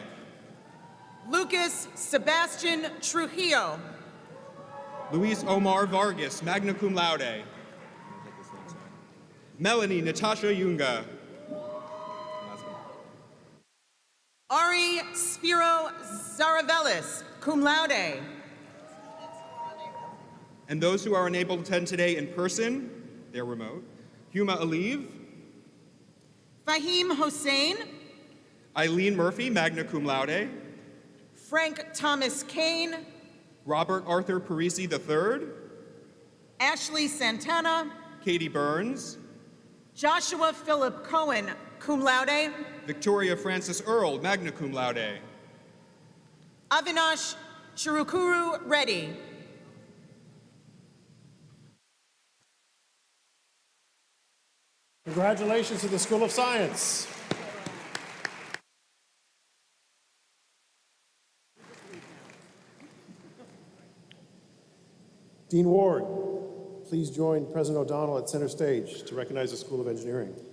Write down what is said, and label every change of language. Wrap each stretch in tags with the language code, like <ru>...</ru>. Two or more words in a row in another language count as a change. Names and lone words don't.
<en>Lucas Sebastian Trujillo. Luis Omar Vargas,</en> <la>magna cum laude.</la> <en>Melanie Natasha Yunga. Ari Spiro Zaravelis,</en> <la>cum laude.</la> <en>And those who are unable to attend today in person, they're remote. Huma Aliv, Fahim Hossein, Eileen Murphy,</en> <la>magna cum laude,</la> <en>Frank Thomas Kane, Robert Arthur Parisi III, Ashley Santana, Katie Burns, Joshua Philip Cohen,</en> <la>cum laude,</la> <en>Victoria Francis Earl,</en> <la>magna cum laude,</la> <en>Avinash Chirukuru Reddy. Congratulations to the School of Science. Dean Ward, please join President O'Donnell at center stage to recognize the School of Engineering.</en>